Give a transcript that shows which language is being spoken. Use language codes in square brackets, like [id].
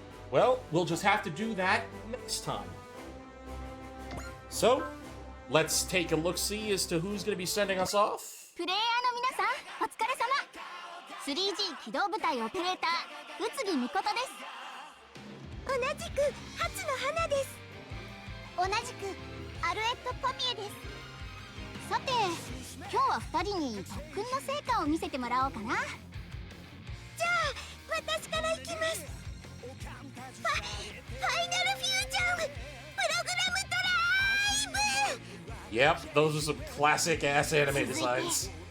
[en] Well, we'll just have to do that next time. So, let's take a look-see as to who's going to be sending us off. [ja] プレイヤーの皆さん、お疲れ様。3G 機動部隊オペレーター、宇津木美琴です。同じく初の花です。同じくアルエット・ポミエです。さて、今日は2人に特訓の成果を見せてもらおうかな。じゃあ、私から行きます。ファイナルフュージョンプログラムドライブ。 [en] Yep, those are some classic-ass anime designs.